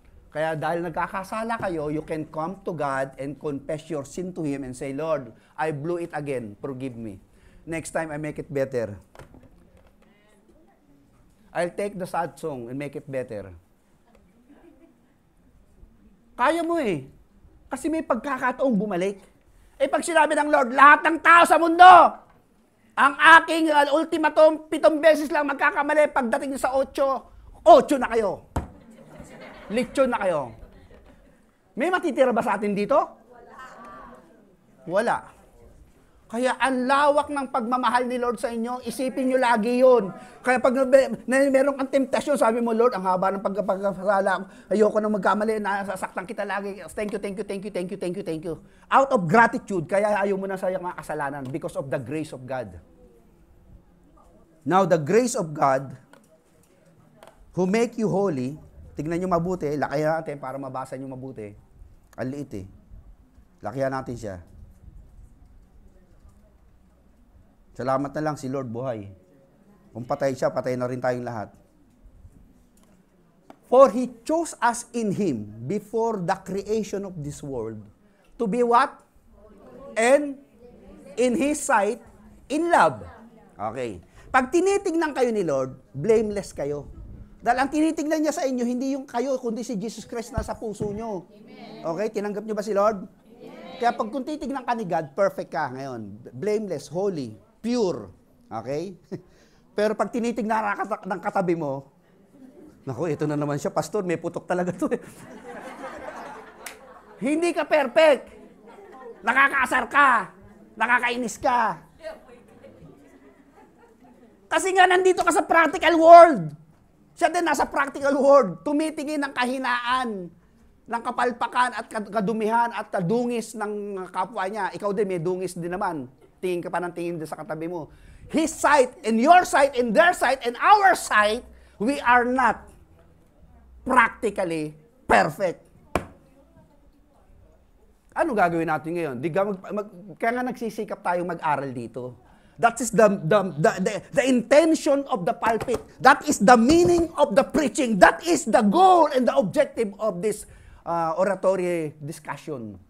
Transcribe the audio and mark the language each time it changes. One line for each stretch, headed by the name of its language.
Filipino: Kaya dahil nagkakasala kayo,
English: you can come to God and confess your sin to Him and say, Lord, I blew it again. Forgive me. Next time, I make it better. I'll take the sad song and make it better.
Filipino: Kaya mo eh. Kasi may pagkakataong bumalik. Pag sinabi ng Lord, lahat ng tao sa mundo, ang aking ultimatum, 7 beses lang magkakamali, pagdating sa 8 na kayo. Lechon na kayo. May matitira ba sa atin dito? Wala. Kaya ang lawak ng pagmamahal ni Lord sa inyo, isipin nyo lagi yun. Kaya pag meron kang temptasyon, sabi mo, Lord, ang haba ng pagkakasala, ayoko nang magkamali, nasasaktan kita lagi.
English: Thank you. Out of gratitude,
Filipino: kaya ayaw mo na sa mga kasalanan
English: because of the grace of God. Now, the grace of God who make you holy,
Filipino: tignan nyo mabuti, lakayan natin para mabasa nyo mabuti. Ang liit eh. Lakayan natin siya. Salamat na lang si Lord buhay. Kung patay siya, patay na rin tayong lahat.
English: For He chose us in Him before the creation of this world to be what? And in His sight, in love. Okay.
Filipino: Pag tinitignan kayo ni Lord, blameless kayo. Dahil ang tinitignan niya sa inyo, hindi yung kayo, kundi si Jesus Christ na sa puso nyo. Okay? Tinanggap niyo ba si Lord? Kaya pag kung titignan ka ni God, perfect ka ngayon. Blameless, holy, pure. Okay? Pero pag tinitignan ng katabi mo, naku, ito na naman siya, pastor, may putok talaga to eh. Hindi ka perfect. Nakakaasar ka. Nakakainis ka. Kasi nga nandito ka sa practical world. Siya din nasa practical world. Tumitingin ng kahinaan, ng kapalpakan at kadumihan at kadungis ng kapwa niya. Ikaw din, may dungis din naman. Tingin ka pa ng tingin din sa katabi mo.
English: His sight, and your sight, and their sight, and our sight, we are not practically perfect.
Filipino: Ano gagawin natin ngayon? Kaya nga nagsisikap tayong mag-aral dito.
English: That is the intention of the pulpit. That is the meaning of the preaching. That is the goal and the objective of this oratory discussion.